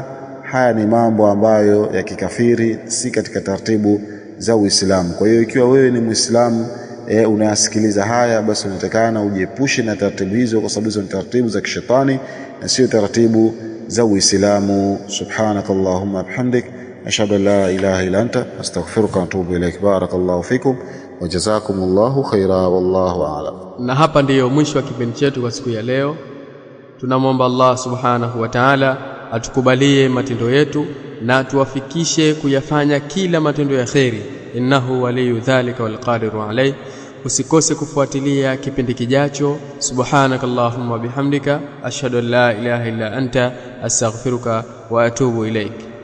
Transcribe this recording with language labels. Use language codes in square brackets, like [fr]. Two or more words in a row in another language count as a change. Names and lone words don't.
[sw] Haya ni mambo ambayo ya kikafiri, si katika taratibu za Uislamu. Kwa hiyo ikiwa wewe ni Muislamu unayasikiliza haya, basi unatakana ujiepushe na taratibu hizo, kwa sababu hizo ni taratibu za kishetani na sio taratibu za Uislamu. [ar] سبحانك اللهم وبحمدك أشهد أن لا إله إلا أنت أستغفرك وأتوب إليك. بارك الله فيكم وجزاكم الله خيرا والله أعلم. [sw] Na hapa ndiyo mwisho wa kipindi chetu kwa siku ya leo. Tunamwomba Allah [ar] سبحانه وتعالى [sw] atukubalie matendo yetu na tuwafikishe kuyafanya kila matendo ya kheri. [ar] إنه ولي ذلك والقادر عليه. [sw] Usikose kufuatilia kipindi kijacho. [ar] سبحانك اللهم وبحمدك أشهد أن لا إله إلا أنت أستغفرك وأتوب إليك.